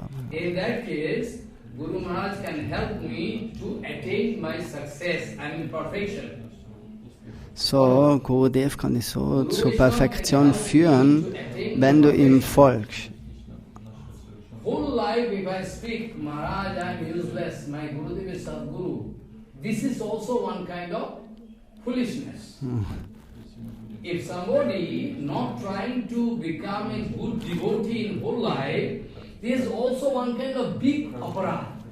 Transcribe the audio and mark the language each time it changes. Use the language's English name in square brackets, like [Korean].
[English] In that case, Guru Maharaj can help me to attain my success and perfection. [German] So, Gurudev kann dich so zur Perfektion führen, wenn du ihm folgst. [English] Whole life, if I speak, Maharaj, I am useless, my Gurudev is Sadguru. This is also one kind of foolishness. If somebody not trying to become a good devotee in whole life, there is also one kind of big aparat.